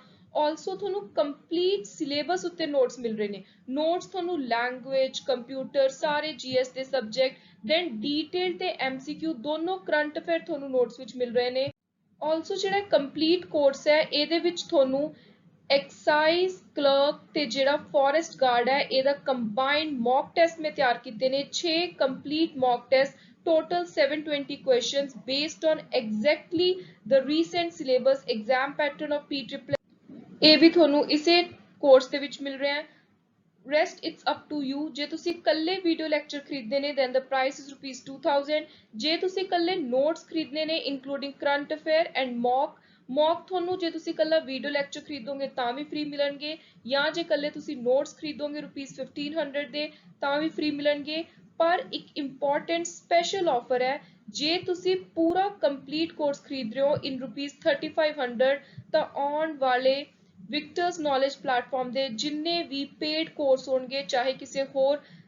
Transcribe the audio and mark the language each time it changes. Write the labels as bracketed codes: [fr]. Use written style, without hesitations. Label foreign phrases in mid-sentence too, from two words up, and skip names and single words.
[pa] ਆਲਸੋ ਤੁਹਾਨੂੰ [en] complete syllabus [pa] ਉੱਤੇ ਨੋਟਸ ਮਿਲ ਰਹੇ ਨੇ, ਨੋਟਸ ਤੁਹਾਨੂੰ ਲੈਂਗੁਏਜ, ਕੰਪਿਊਟਰ, ਸਾਰੇ GS ਦੇ ਸਬਜੈਕਟ, [en] then detail [pa] ਤੇ MCQ ਦੋਨੋਂ, [en] current affair [pa] ਤੁਹਾਨੂੰ ਨੋਟਸ ਵਿੱਚ ਮਿਲ ਰਹੇ ਨੇ। ਆਲਸੋ ਜਿਹੜਾ [en] complete course [pa] ਹੈ ਇਹਦੇ ਵਿੱਚ ਤੁਹਾਨੂੰ ਐਕਸਾਈਜ਼, ਕਲਰਕ ਤੇ ਜਿਹੜਾ [en] forest guard [pa] ਹੈ ਇਹਦਾ [en] combined mock test [pa] ਮੈਂ ਤਿਆਰ ਕੀਤੇ ਨੇ, 6 [en] complete mock test, total 720 questions based on exactly the recent syllabus exam pattern of PSSB। [pa] ਇਹ ਵੀ ਤੁਹਾਨੂੰ ਇਸੇ ਕੋਰਸ ਦੇ ਵਿੱਚ ਮਿਲ ਰਿਹਾ ਹੈ। [en] rest it's up to you। [pa] ਜੇ ਤੁਸੀਂ ਕੱਲੇ [en] video lecture [pa] ਖਰੀਦਨੇ ਨੇ [en] then the price is [pa] ₹2000। ਜੇ ਤੁਸੀਂ ਕੱਲੇ ਨੋਟਸ ਖਰੀਦਨੇ ਨੇ [en] including current affair and mock [pa] ਤੁਹਾਨੂੰ ਜੇ ਤੁਸੀਂ ਕੱਲਾ [en] video lecture [pa] ਖਰੀਦੋਗੇ ਤਾਂ ਵੀ ਫ੍ਰੀ ਮਿਲਣਗੇ, ਜਾਂ ਜੇ ਕੱਲੇ ਤੁਸੀਂ ਨੋਟਸ ਖਰੀਦੋਗੇ ₹1500 ਦੇ ਤਾਂ ਵੀ ਫ੍ਰੀ ਮਿਲਣਗੇ। ਪਰ ਇੱਕ [en] important special offer [pa] ਹੈ, ਜੇ ਤੁਸੀਂ ਪੂਰਾ [en] complete course [pa] ਖਰੀਦ ਰਹੇ ਹੋ ਇਨ ₹3500 ਤਾਂ ਆਉਣ ਵਾਲੇ ਵਿਕਟਰਸ ਨੌਲੇਜ ਪਲੇਟਫਾਰਮ ਦੇ ਜਿੰਨੇ ਵੀ [en] paid course [pa] ਹੋਣਗੇ, ਚਾਹੇ ਕਿਸੇ ਹੋਰ